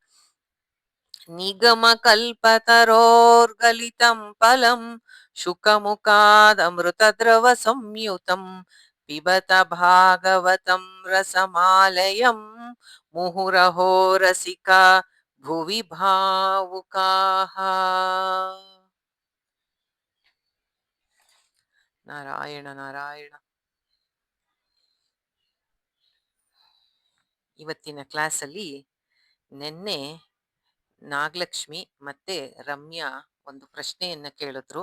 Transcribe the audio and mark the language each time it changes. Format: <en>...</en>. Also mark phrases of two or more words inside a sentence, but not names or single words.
<sa>निगमकल्पतरोर्गलितं फलं शुकमुखादमृतद्रवसंयुतं पिबत भागवतं रसमालयं मुहुरहो रसिका भुवि भावुकाः।</sa> <kn>ನಾರಾಯಣ ನಾರಾಯಣ. ಇವತ್ತಿನ ಕ್ಲಾಸಲ್ಲಿ ನಿನ್ನೆ ನಾಗಲಕ್ಷ್ಮಿ ಮತ್ತೆ ರಮ್ಯಾ ಒಂದು ಪ್ರಶ್ನೆಯನ್ನ ಕೇಳಿದ್ರು.</kn>